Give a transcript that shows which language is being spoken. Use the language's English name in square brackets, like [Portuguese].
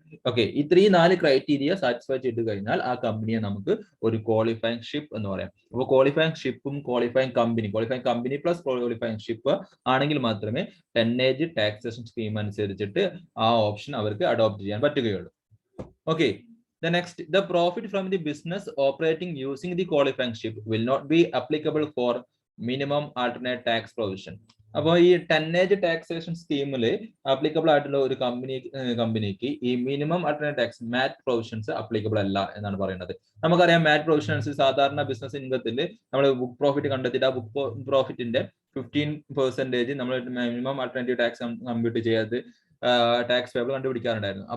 [Malayalam] Okay, ഇത്രയും 4 criteria satisfy ചെയ്ത് കഴിഞ്ഞാൽ ആ കമ്പനിയെ നമുക്ക് ഒരു ക്വാളിഫൈങ് ഷിപ്പ് എന്ന് പറയാം. അപ്പോൾ qualifying ഷിപ്പും qualifying company plus qualifying ship ആണെങ്കിൽ മാത്രമേ ടെന്നേജ് ടാക്സേഷൻ സ്കീം അനുസരിച്ചിട്ട് ആ ഓപ്ഷൻ അവർക്ക് അഡോപ്റ്റ് ചെയ്യാൻ പറ്റുകയുള്ളൂ. [English] Okay, the next, the profit from the business operating using the qualifying ship will not be applicable for minimum alternate tax provision. [Malayalam] അപ്പോൾ ഈ ടെന്നേജ് taxation സ്കീമിൽ അപ്ലിക്കബിൾ ആയിട്ടുള്ള ഒരു കമ്പനിക്ക് ഈ മിനിമം ആൾട്ടർനേറ്റ് ടാക്സ് മാറ്റ് പ്രൊവിഷൻസ് അപ്ലിക്കബിൾ അല്ല എന്നാണ് പറയുന്നത്. നമുക്കറിയാം മാറ്റ് പ്രൊവിഷൻസ് സാധാരണ ബിസിനസ് ഇൻകത്തിൽ നമ്മൾ ബുക്ക് പ്രോഫിറ്റ് കണ്ടെത്തിയിട്ട് ആ ബുക്ക് പ്രോഫിറ്റിന്റെ 15% നമ്മൾ മിനിമം ആൾട്ടർനേറ്റീവ് ടാക്സ് കമ്പ്യൂട്ട് ചെയ്യാതെ ടാക്സ് പേബിൾ കണ്ടുപിടിക്കാറുണ്ടായിരുന്നു.